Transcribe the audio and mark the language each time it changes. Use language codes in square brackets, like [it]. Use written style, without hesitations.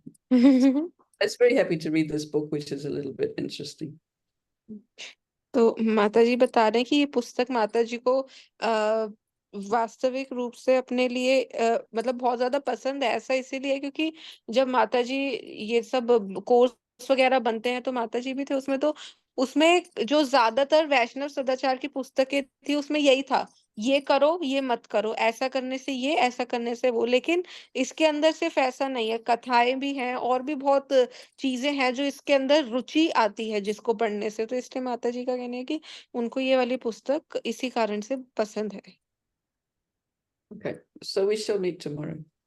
[en] I was very happy to read this book, which is a little bit interesting. [hi] तो माता जी बता रहे हैं कि ये पुस्तक माता जी को वास्तविक रूप से अपने लिए मतलब बहुत ज्यादा पसंद है। ऐसा इसीलिए क्योंकि जब माता जी ये सब कोर्स वगैरह बनते हैं तो माता जी भी थे उसमें, तो उसमें जो ज्यादातर वैष्णव सदाचार की पुस्तकें थी उसमें यही था, ये करो ये मत करो, ऐसा करने से ये, ऐसा करने से वो। लेकिन इसके अंदर सिर्फ ऐसा नहीं है, कथाएं भी हैं और भी बहुत चीजें हैं जो इसके अंदर रुचि आती है जिसको पढ़ने से। तो इसलिए माता जी का कहना है कि उनको ये वाली पुस्तक इसी कारण से पसंद है। [en] Okay, so we shall meet tomorrow.